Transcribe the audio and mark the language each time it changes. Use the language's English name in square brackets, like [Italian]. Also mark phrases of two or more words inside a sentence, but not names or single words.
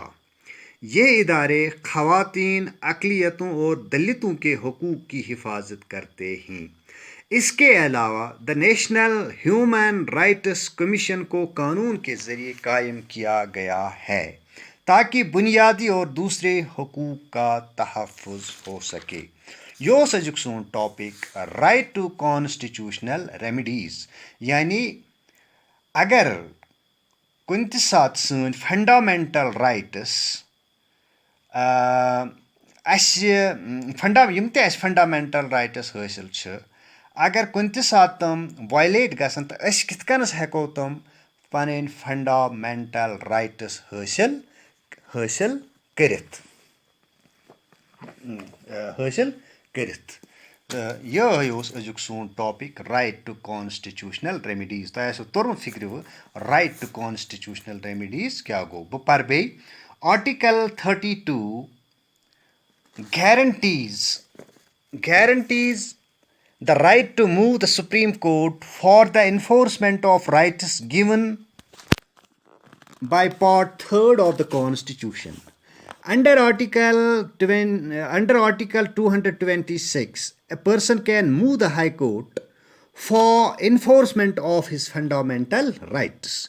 [Urdu] یہ ادارے خواتین، اقلیتوں اور دلتوں کے حقوق کی حفاظت کرتے ہیں. اس کے علاوہ دی نیشنل ہیومن رائٹس کمیشن کو قانون کے ذریعے قائم کیا گیا ہے تاکہ بنیادی اور دوسرے حقوق کا تحفظ ہو سکے. [Kashmiri] यो अजुक सोन टॉपिक [English] right to constitutional remedies, [Kashmiri] यानी अगर कुन ते साथ सन [English] fundamental rights fundamental rights [Kashmiri] हासिल छ, अगर कुन ते साथ तम वायलेट गसन तो अस कित कनस हेको तम पन [English] fundamental rights [Kashmiri] हासिल करित यह अजुक सोन टॉपिक [English] right to constitutional remedies. [Kashmiri] तो ऐसा तुरम फिक्र वो [English] right to constitutional remedies [Kashmiri] क्या गो बह पर बे [English] आर्टिकल 32 guarantees the right to move the Supreme Court for the enforcement of rights given by Part 3rd of the Constitution. Under Article 226, a person can move the High Court for enforcement of his fundamental rights.